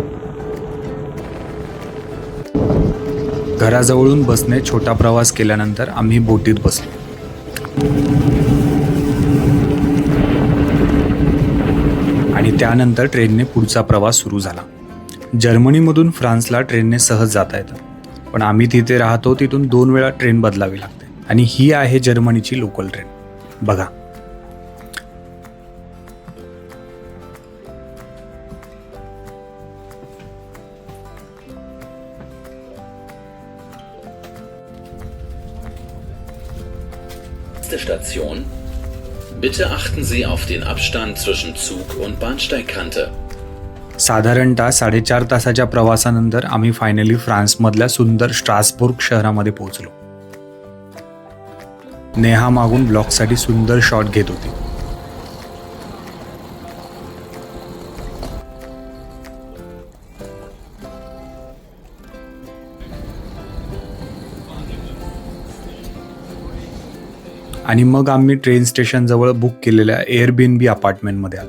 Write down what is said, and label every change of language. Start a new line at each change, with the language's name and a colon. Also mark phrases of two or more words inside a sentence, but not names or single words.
Marathi: घराजवळून बसने छोटा प्रवास केल्यानंतर आम्ही बोटीत बसलो आणि त्यानंतर ट्रेनने पुढचा प्रवास सुरू झाला। जर्मनीमधून फ्रान्सला ट्रेनने सहज जाता येतं, पण आम्ही तिथे राहतो तिथून 2 वेळा ट्रेन बदलावी लागते आणि ही आहे जर्मनीची
English: local train.
Marathi: बघा,
German: Station. Bitte achten Sie auf den Abstand zwischen Zug und Bahnsteigkante.
Marathi: साधारणतः 4.5 तासाच्या प्रवासानंतर आम्ही फायनली फ्रान्समधल्या सुंदर स्ट्रासबुर्ग शहरामध्ये पोहोचलो। नेहा मागून ब्लॉगसाठी सुंदर शॉट घेत होती। आणि मग आम्ही
English: train station
Marathi: जवळ बुक केलेल्या एअरबीएनबी अपार्टमेंटमध्ये आलो।